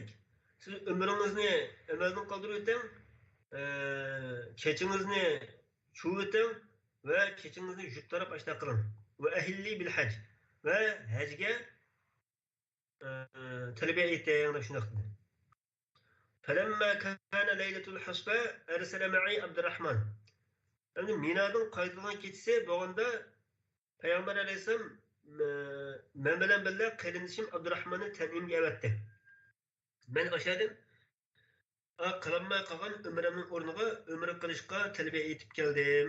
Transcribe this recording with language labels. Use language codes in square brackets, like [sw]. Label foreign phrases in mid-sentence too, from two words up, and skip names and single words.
[uz] Siz umringizni amaldan qoldirib o'ting, kechingizni chuvib o'ting va kechingizni yuttarib ashta qiling. [ar] وأهلي بالحج. [uz] va hajga talbiya ayting deb shundoq dedi. [ar] فلما كان ليلة الحصبة أرسل معي عبد الرحمن. [uz] Yani Mina'dan qaytılgan keçisi bo'lganda Payg'ambar alayhisalom men bilan birga qarindoshim Abdurahmonni Tanimga avatdi. Men o'shadan qilinmay qolgan umrimning o'rniga umr qilishga talbiya aytib keldim.